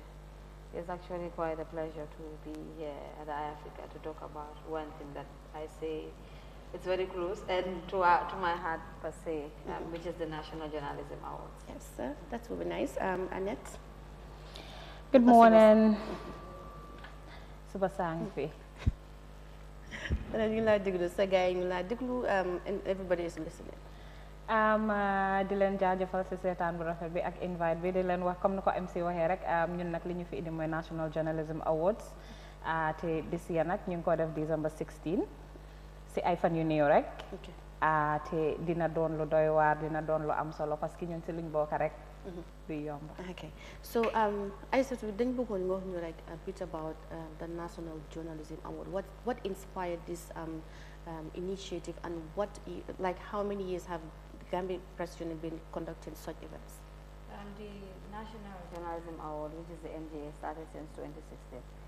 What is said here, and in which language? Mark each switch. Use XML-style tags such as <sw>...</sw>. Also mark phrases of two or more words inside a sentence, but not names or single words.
<en>It's actually quite a pleasure to be here at Eyeafrica to talk about one thing that I say it's very close and to my heart per se, which is the National Journalism Awards. Yes, sir. That's really nice. Annette? Good morning.</en> <wo>Suba sang fi.</wo> <en>And everybody is listening.</en> <wo>Di leen jaajëfal ci seetaan bu rafet bi ak invite bi di leen wax comme ni ko MC waxee rek ñun nag li ñu fi indi mooy National Journalism Awards te</wo> <en>this year</en> <wo>nag ñu ngi ko def December 16 ci ay fan yu néew rek te dina doon lu doy waar dina doon lu am solo</wo> <fr>parce que</fr> <wo>ñun ci luñ bokk rek du yomb.</wo> <en>Okay, so</en> <wo>Aïssatou dañ bëggoon nga wax ñu rek</wo> <en>a bit about the National Journalism Award. What inspired this initiative, and how many years have Gambia Press Union been conducting such events? The National Journalism Award, which is the NJA, started since 2016.</en>